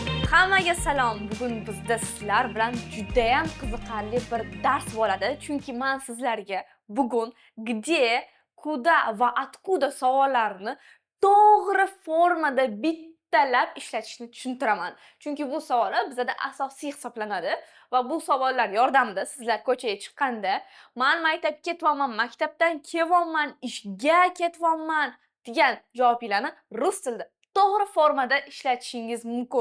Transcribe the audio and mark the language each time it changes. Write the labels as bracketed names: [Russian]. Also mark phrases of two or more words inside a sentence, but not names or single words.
[Uzbek] Hammaga salom. Bugun bizda sizlar bilan juda ham qiziqarli bir dars bo'ladi. Chunki men sizlarga bugun [Russian] где, куда [Uzbek] va откуда savollarini to'g'ri formada bittalab ishlatishni tushuntiraman. Chunki bu savollar bizda asosiy hisoblanadi va bu savollar yordamida sizlar ko'chaga chiqqanda "Men maktabga ketyapman, maktabdan kelyapman, ishga ketyapman" degan javoblarni rus tilida to'g'ri formada ishlatishingiz mumkin.